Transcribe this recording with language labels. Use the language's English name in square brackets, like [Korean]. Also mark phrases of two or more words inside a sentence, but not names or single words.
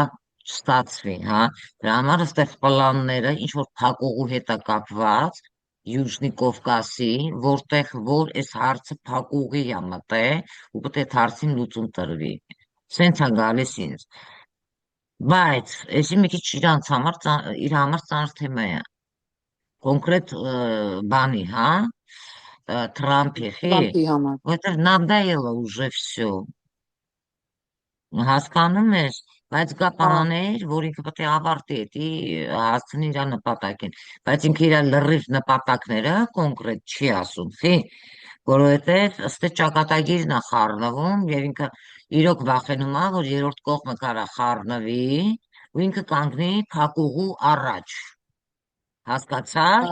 [Armenian] չստացվի, հա, դրա համար այստեղ պլանները ինչ որ փակուղու հետ է կապված, Յուժնի Կովկասի, որտեղ որ այս հարցը փակուղի է մտել ու պետք է այդ հարցին լուծում տրվի։ Սենց է գալիս ինձ։ Բայց էսի մի քիչ իր համար ծանր թեմա է։ Կոնկրետ բանի, հա, Թրամփի, խի, Թրամփի համար։ որտեղ [Russian] надоело уже все։ [Armenian] Հասկանում ես, բայց կա Հա, բաներ, որ ինքը պետք է ավարտի, էդի հասցնի իր նպատակին, բայց ինքը իր լրիվ նպատակները կոնկրետ չի ասում, խի, որովհետև ըստ ճակատագիրն է խառնվում եւ ինքը իրոք վախենում է, որ երրորդ կողմը կարա խառնվի ու ինքը կանգնի փակուղու առաջ, հասկացար,